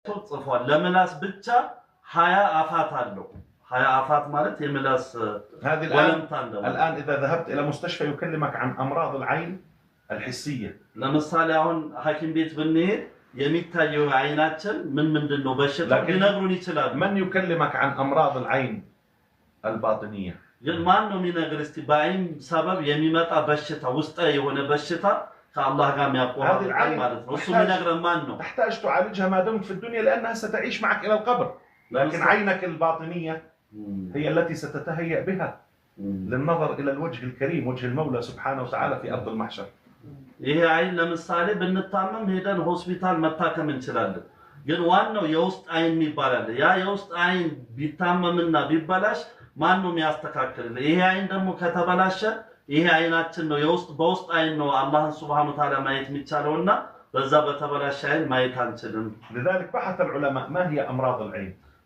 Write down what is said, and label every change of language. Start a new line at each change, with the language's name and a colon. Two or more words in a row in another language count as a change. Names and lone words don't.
Amharic: ጽፏል ለምላስ ብቻ 20 አፋት አለው 20 አፋት ማለት የምላስ
Arabic: هذه الآن إذا ذهبت إلى مستشفى يكلمك عن أمراض العين الحسية
Amharic: ለምሳሌ አሁን ሐኪም ቤት ብንሄድ የሚታየው አይናችን ምንድነው በሽታው ሊነግሩን ይችላል
Arabic: من يكلمك عن أمراض العين الباطنية
Amharic: ግን ማን ነው የሚነግር እስቲ በአይን ሰበብ የሚመጣ በሽታ ውስጥ የሆነ በሽታ ከአላህ ጋር የሚያቆራርጥ ማለት ነው እሱ የሚነግረን ማን ነው
Arabic: تحتاج تعالجها ما دمت في الدنيا لأنها ستعيش معك إلى القبر لكن عينك الباطنية هي التي ستتهيأ بها للنظر إلى الوجه الكريم وجه المولى سبحانه وتعالى في أرض المحشر
Amharic: ይሄ አይን ለምሳሌ ብንታመም ሄደን ሆስፒታል መታከም እንችላለን ግን ዋናው የውስጥ አይን ይባላል ያ የውስጥ አይን ቢታመምና ቢበላሽ ማን ነው የሚያስተካክልልን ይሄ አይን ደግሞ ከተበላሸ ይሄ አይናችን ነው የውስጥ በውስጥ አይን ነው አላህን
Arabic: سبحانه وتعالى
Amharic: ማየት የሚቻለውና በዛ በተበላሸ አይን ማየት አንችልም
Arabic: لذلك بحث العلماء ما هي أمراض العين